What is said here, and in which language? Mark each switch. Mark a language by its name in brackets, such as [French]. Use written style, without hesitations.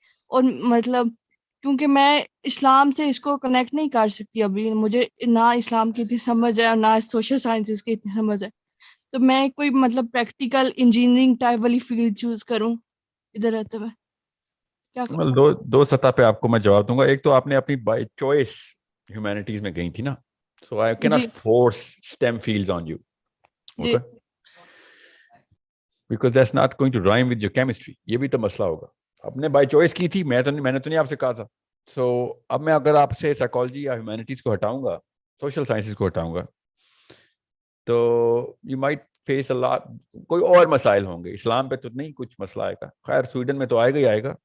[Urdu] اور مطلب کیونکہ میں اسلام سے اس کو کنیکٹ نہیں کر سکتی ابھی، مجھے نہ اسلام کی اتنی سمجھ ہے اور نہ سوشل سائنسز کی اتنی سمجھ ہے. تو میں کوئی مطلب پریکٹیکل انجینئرنگ ٹائپ والی فیلڈ چوز کروں ادھر رہتے ہوئے, کیا کروں؟ دو سطح پہ آپ کو میں جواب دوں گا. ایک تو آپ نے اپنی بائی چوائس ہیومینٹیز میں گئی تھی نا, سو آئی کی جی [English] Not force STEM fields on you. [Urdu] جی [English] Okay? Because that's not going to rhyme with your chemistry. [Urdu] یہ بھی تو مسئلہ ہوگا. آپ نے بائی چوائس کی تھی, میں نے تو نہیں آپ سے کہا تھا. سو اب میں اگر آپ سے سائیکالوجی یا ہیومینٹیز کو ہٹاؤں گا, سوشل سائنسز کو ہٹاؤں گا, تو [English] you might face a lot, [Urdu] کوئی اور مسائل ہوں گے. اسلام پہ تو نہیں کچھ مسئلہ آئے گا, خیر سویڈن میں تو آئے گا ہی آئے گا.